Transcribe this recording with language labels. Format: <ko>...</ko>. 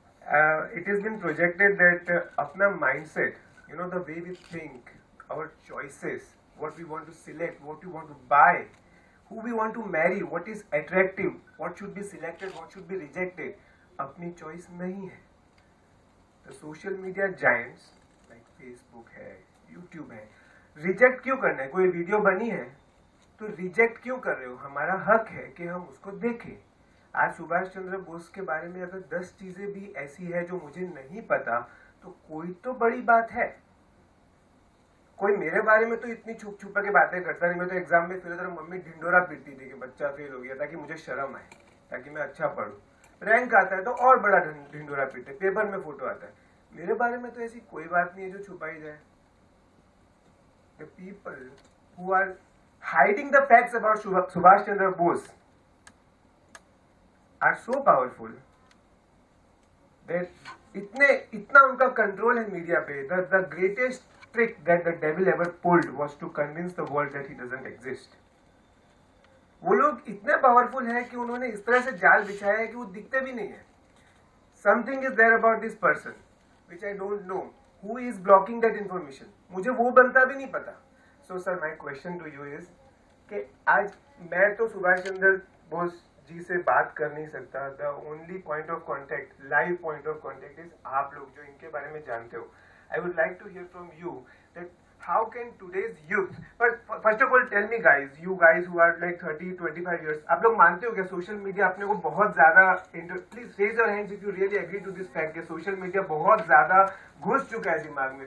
<en>It has been projected that apna mindset, you know, the way we think, our choices, what we want to select, what we want to buy, who we want to marry, what is attractive, what should be selected, what should be rejected,</en> <hi>अपनी choice नहीं है.</hi> <en>The social media giants like Facebook है, YouTube है, reject</en> <hi>क्यों करना है? कोई video बनी है तो reject क्यों कर रहे हो? हमारा हक है कि हम उसको देखें. आज सुभाष चंद्र बोस के बारे में अगर 10 चीजें भी ऐसी है जो मुझे नहीं पता, तो कोई तो बड़ी बात है. कोई मेरे बारे में तो इतनी छुप छुपा के बातें करता नहीं. मैं तो एग्जाम में फेल होता था, मम्मी ढिंडोरा पीटती थी कि बच्चा फेल हो गया, ताकि मुझे शर्म आए, ताकि मैं अच्छा पढूं. रैंक आता है तो और बड़ा ढिंडोरा पीटते, पेपर में फोटो आता है. मेरे बारे में तो ऐसी कोई बात नहीं है जो छुपाई जाए.</hi> <en>The people who are hiding the facts about Subhash Chandra Bose are so powerful that</en> <hi>इतना उनका कंट्रोल है मीडिया पे.</hi> <en>The greatest trick that the devil ever pulled was to convince the world that he doesn't exist.</en> <hi>वो लोग इतने powerful हैं कि उन्होंने इस तरह से जाल बिछाया है कि वो दिखते भी नहीं है.</hi> <en>Something is there about this person which I don't know. Who is blocking that information?</en> <hi>मुझे वो बनता भी नहीं पता.</hi> <en>So sir, my question to you is</en> <hi>कि आज मैं तो सुभाष चंद्र बोस जी से बात कर नहीं सकता.</hi> <en>The only point of contact, live point of contact is</en> <hi>आप लोग जो इनके बारे में जानते हो.</hi> <en>I would like to hear from you that how can today's youth, but first of all tell me guys, you guys who are like 30-25 years,</en> <hi>आप लोग मानते हो क्या सोशल मीडिया अपने को बहुत ज्यादा,</hi> <en>please raise your hands if you really agree to this fact</en> <hi>कि सोशल मीडिया बहुत ज्यादा घुस चुका है दिमाग में.</hi>